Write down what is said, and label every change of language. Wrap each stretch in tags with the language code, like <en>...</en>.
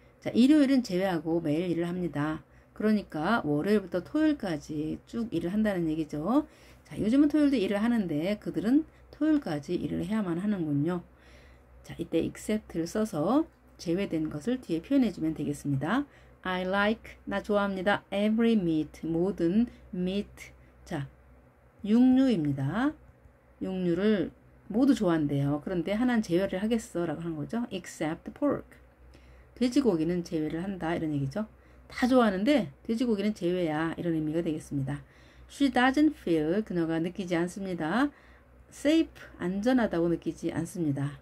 <ko>자, 일요일은 제외하고 매일 일을 합니다. 그러니까 월요일부터 토요일까지 쭉 일을 한다는 얘기죠. 자, 요즘은 토요일도 일을 하는데 그들은 토요일까지 일을 해야만 하는군요. 자, 이때 except를 써서 제외된 것을 뒤에 표현해주면 되겠습니다.</ko> <en>I like,</en> <ko>나 좋아합니다.</ko> <en>every meat, 모든 meat.</en> <ko>자, 육류입니다. 육류를 모두 좋아한대요. 그런데 하나는 제외를 하겠어 라고 하는 거죠.</ko> <en>except pork.</en> <ko>돼지고기는 제외를 한다 이런 얘기죠. 다 좋아하는데 돼지고기는 제외야 이런 의미가 되겠습니다.</ko> <en>She doesn't feel,</en> <ko>그녀가 느끼지 않습니다. safe, 안전하다고 느끼지 않습니다.</ko>